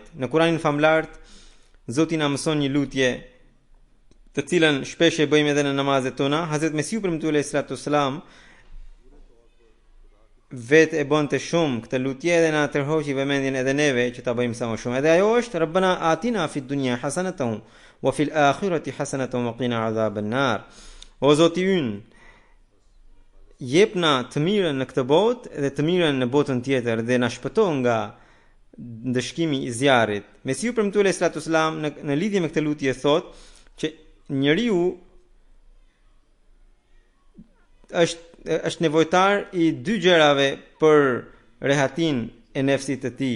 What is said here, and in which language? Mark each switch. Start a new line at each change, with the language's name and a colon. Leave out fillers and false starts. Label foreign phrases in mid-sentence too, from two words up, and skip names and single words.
Albanian: Në Kuranin famlart, Zoti na mëson një lutje, të cilën shpesh e bëjmë edhe në namazet tona. Hazrat Mesihu premtuar
Arabic: عليه السلام
Albanian: vetë e bënte shumë këtë lutje dhe na tërhoqi vëmendjen edhe neve që ta bëjmë sa më shumë. Edhe ajo është
Arabic: ربنا آتنا في الدنيا حسنة وفي الآخرة حسنة وقنا عذاب النار.
Albanian: O Zoti ynë, jep na të mirën në këtë botë dhe të mirën në botën tjetër dhe na shpëton nga ndëshkimi i zjarrit. Mesiu premtuar
Arabic: صلى الله عليه وسلم
Albanian: në lidhje me këtë lutje thot që njeriu është nevojtar i dy gjërave për rehatin e nefsit të tij.